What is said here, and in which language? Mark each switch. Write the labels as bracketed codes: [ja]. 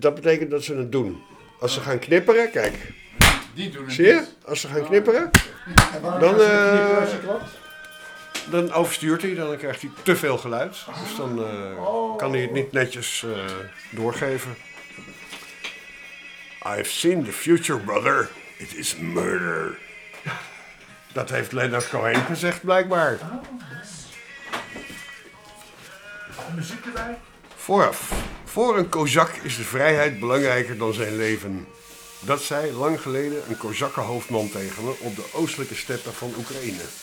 [nl] Dat betekent dat ze het doen. Als ze gaan knipperen, kijk. Die doen het. Zie je? Niet. Als ze gaan knipperen, dan. Dan overstuurt hij, dan krijgt hij te veel geluid. Dus dan kan hij het niet netjes doorgeven. [en] I've seen the future, brother. It is murder. [nl] Dat heeft Leonard Cohen gezegd, blijkbaar. Muziek erbij. Vooraf. Voor een kozak is de vrijheid belangrijker dan zijn leven. Dat zei lang geleden een kozakkenhoofdman tegen me op de oostelijke steppen van Oekraïne.